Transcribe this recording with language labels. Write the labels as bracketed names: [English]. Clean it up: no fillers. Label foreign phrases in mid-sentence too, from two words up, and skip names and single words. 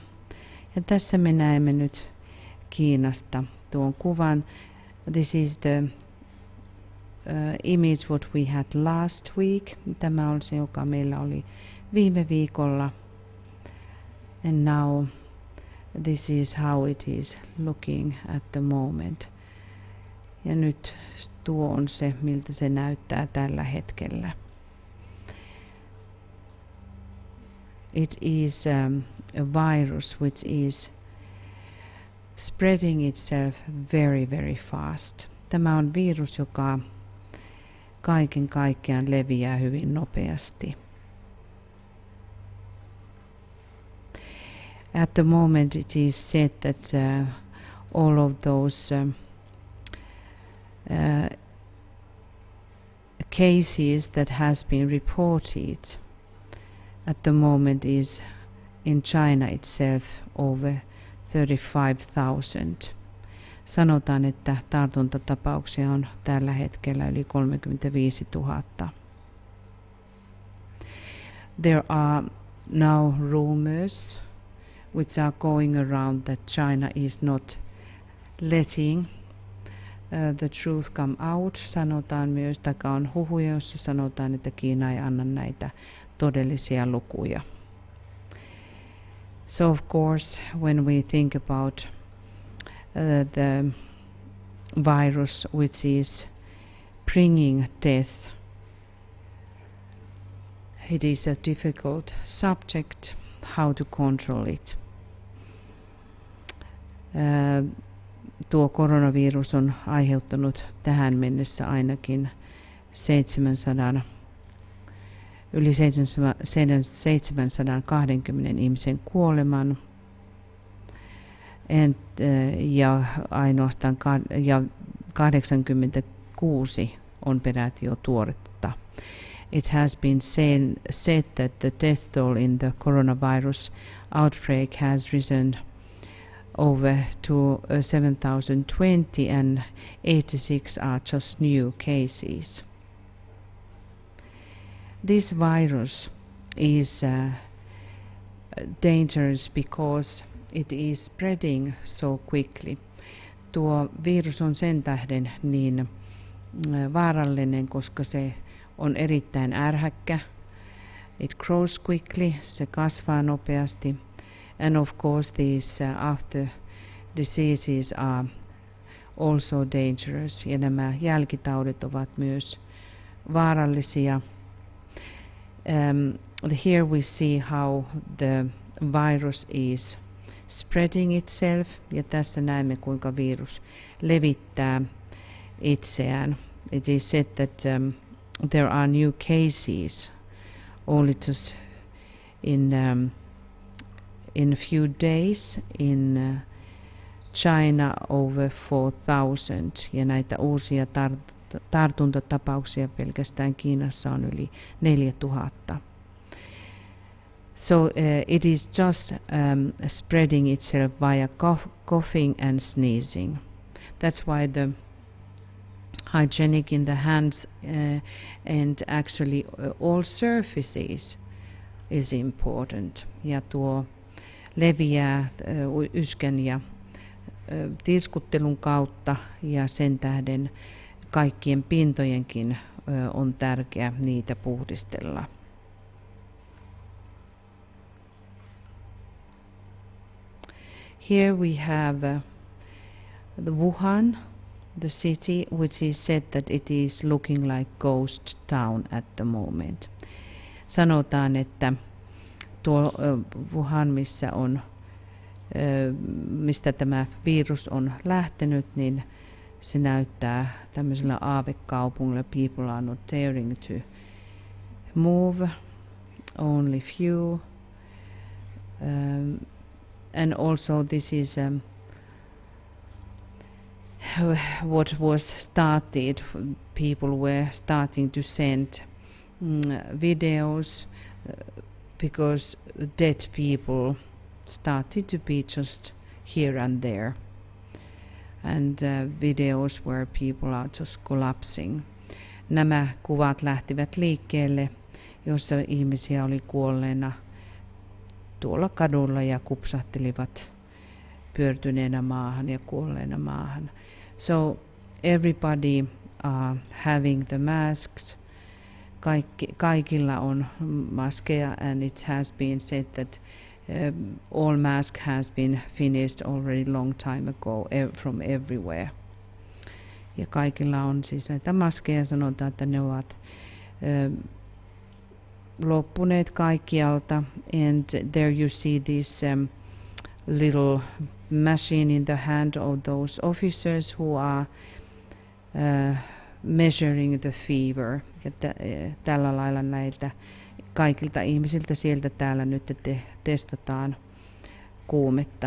[Finnish] Ja tässä me näemme nyt Kiinasta tuon kuvan. [English] This is the image what we had last week. [Finnish] Tämä on se, joka meillä oli viime viikolla. [English] And now this is how it is looking at the moment. [Finnish] Ja nyt tuo on se, miltä se näyttää tällä hetkellä. [English] It is a virus which is spreading itself very, very fast. [Finnish] Tämä on virus, joka kaiken kaikkiaan leviää hyvin nopeasti. [English] At the moment it is said that all of those cases that has been reported at the moment is in China itself over 35,000. [Finnish] Sanotaan, että tartuntatapauksia on tällä hetkellä yli 35 000. [English] There are now rumors which are going around that China is not letting the truth come out. [Finnish] Sanotaan myös, tai on huhuja, jossa sanotaan, että Kiina ei anna näitä todellisia lukuja. [English] So of course, when we think about the virus which is bringing death, it is a difficult subject how to control it. [Finnish] Tuo koronavirus on aiheuttanut tähän mennessä ainakin yli 720 ihmisen kuoleman. Ja ainoastaan 86 on peräti jo tuoretta. [English] It has been said that the death toll in the coronavirus outbreak has risen over to 7,020 and 86 are just new cases. This virus is dangerous because it is spreading so quickly. [Finnish] Tuo virus on sen tähden niin vaarallinen, koska se on erittäin ärhäkkä. [English] It grows quickly, [Finnish] se kasvaa nopeasti. [English] And of course these after diseases are also dangerous. [Finnish] Ja nämä jälkitaudit ovat myös vaarallisia. [English] Here we see how the virus is spreading itself. [Finnish] Ja tässä näemme, kuinka virus levittää itseään. [English] It is said that there are new cases only just in a few days in China over 4,000. [Finnish] Ja näitä uusia tartuntatapauksia pelkästään Kiinassa on yli 4,000. [English] So it is just spreading itself via coughing and sneezing. That's why the hygienic in the hands and actually all surfaces is important. [Finnish] Ja tuo leviää yskän ja tiskuttelun kautta ja sen tähden kaikkien pintojenkin on tärkeää niitä puhdistella. [English] Here we have the Wuhan, the city, which is said that it is looking like ghost town at the moment. [Finnish] Sanotaan, että tuo Wuhan, mistä tämä virus on lähtenyt, niin se näyttää tämmöisellä aavekaupungilla. [English] People are not daring to move, only few. And also this is what was started. People were starting to send videos because dead people started to be just here and there, and videos where people are just collapsing. [Finnish] Nämä kuvat lähtivät liikkeelle, jossa ihmisiä oli kuolleena tuolla kadulla ja kupsahtelivat pyörtyneenä maahan ja kuolleena maahan. [English] So everybody are having the masks. [Finnish] Kaikilla on maskeja, [English] and it has been said that all mask has been finished already long time ago from everywhere. [Finnish] Ja kaikilla on siis näitä maskeja, sanotaan, että ne ovat loppuneet kaikkialta. [English] And there you see this little machine in the hand of those officers who are measuring the fever. [Finnish] Ja tällä lailla näiltä kaikilta ihmisiltä sieltä täällä nyt testataan kuumetta.